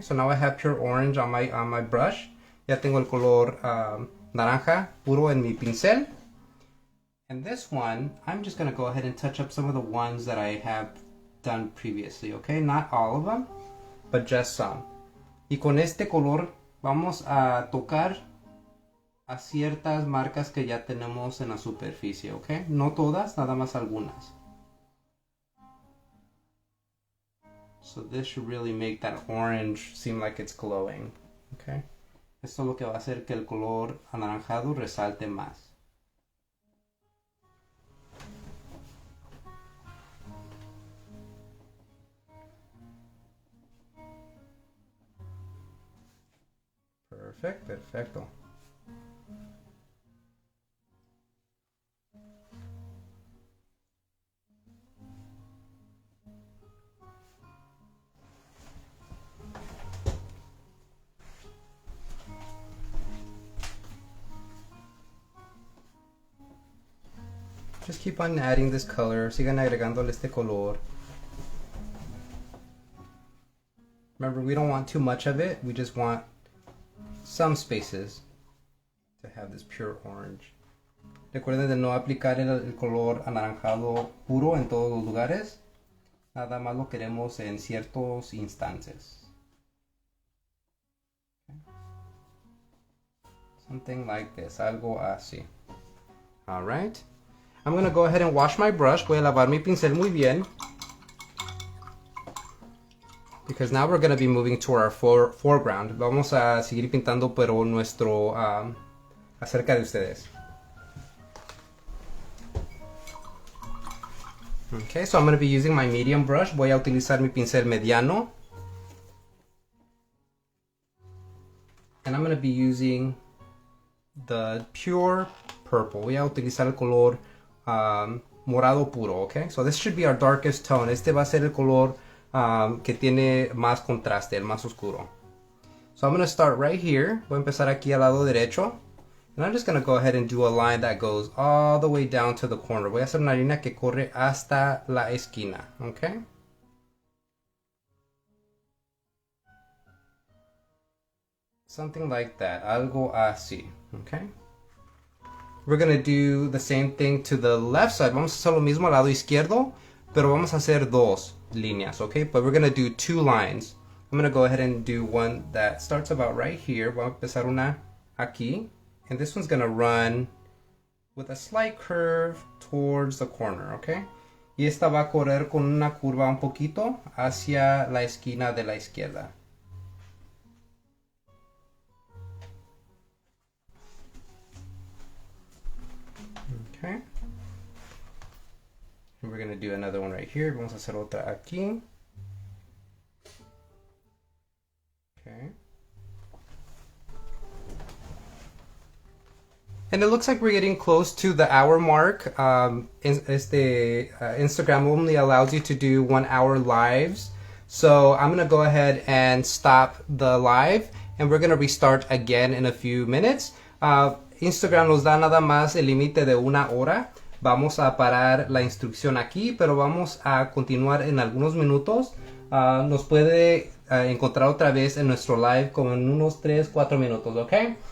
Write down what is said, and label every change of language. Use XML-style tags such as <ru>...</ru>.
<en>So now I have pure orange on my brush.</en> <es>Ya tengo el color naranja puro en mi pincel.</es> <en>And this one, I'm just going to go ahead and touch up some of the ones that I have done previously, okay? Not all of them, but just some.</en> <es>Y con este color vamos a tocar a ciertas marcas que ya tenemos en la superficie, okay? No todas, nada más algunas.</es> <en>So this should really make that orange seem like it's glowing, okay?</en> <es>Esto es lo que va a hacer que el color anaranjado resalte más. Perfecto.</es> <en>Just keep on adding this color.</en> <es>Sigan agregándole este color.</es> <en>Remember, we don't want too much of it. We just want some spaces to have this pure orange.</en> <es>Recuerden de no aplicar el color anaranjado puro en todos los lugares. Nada más lo queremos en ciertos instantes.</es> <en>Okay. Something like this,</en> <es>algo así.</es> <en>Alright. I'm going to go ahead and wash my brush.</en> <es>Voy a lavar mi pincel muy bien.</es> <en>Because now we're going to be moving to our foreground.</en> <es>Vamos a seguir pintando, pero nuestro acerca de ustedes.</es> <en>Okay, so I'm going to be using my medium brush.</en> <es>Voy a utilizar mi pincel mediano.</es> <en>And I'm going to be using the pure purple.</en> <es>Voy a utilizar el color morado puro, okay?</es> <en>So this should be our darkest tone.</en> <es>Este va a ser el color que tiene más contraste, el más oscuro.</es> <en>So I'm going to start right here.</en> <es>Voy a empezar aquí al lado derecho.</es> <en>And I'm just going to go ahead and do a line that goes all the way down to the corner.</en> <es>Voy a hacer una línea que corre hasta la esquina, okay?</es> <en>Something like that,</en> <es>algo así,</es> <en>okay? We're going to do the same thing to the left side.</en> <es>Vamos a hacer lo mismo al lado izquierdo, pero vamos a hacer dos líneas, okay?</es> <en>But we're going to do two lines. I'm going to go ahead and do one that starts about right here.</en> <es>Voy a empezar una aquí.</es> <en>And this one's going to run with a slight curve towards the corner, okay?</en> <es>Y esta va a correr con una curva un poquito hacia la esquina de la izquierda.</es> <en>Okay. And we're going to do another one right here.</en> <es>Vamos a hacer otra aquí.</es> <en>Okay. And it looks like we're getting close to the hour mark. Instagram only allows you to do 1 hour lives. So I'm going to go ahead and stop the live. And we're going to restart again in a few minutes.</en> <es>Instagram nos da nada más el límite de 1 hora. Vamos a parar la instrucción aquí, pero vamos a continuar en algunos minutos. Nos puede encontrar otra vez en nuestro live como en unos 3-4 minutos, okay?</es>